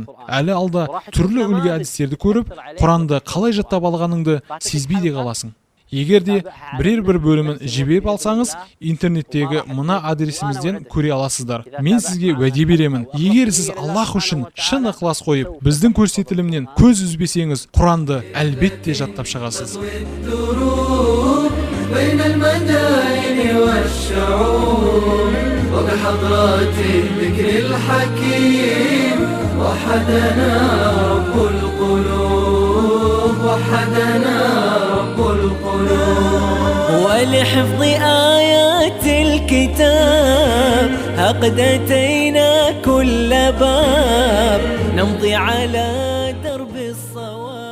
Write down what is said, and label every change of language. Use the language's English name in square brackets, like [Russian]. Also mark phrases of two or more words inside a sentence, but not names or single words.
[Kazakh] Әлі алда түрлі үлгі әдістерді көріп, Құранды қалай жаттап алғаныңды сезбей де қаласың. Егер де бір бөлімін жіберіп алсаңыз, интернеттегі мына адресімізден көре аласыздар. Мен сізге уәде беремін, егер сіз Аллах үшін шын ықылас қойып, біздің көрсетілімнен көз үзбесеңіз, Құранды әлбетте жаттап шығасыз. [Arabic] بين المدائن والشعوب وبحضرات الذكر الحكيم وحدنا رب القلوب وحدنا رب القلوب ولحفظ آيات الكتاب قد أتينا كل باب نمضي على درب الصواب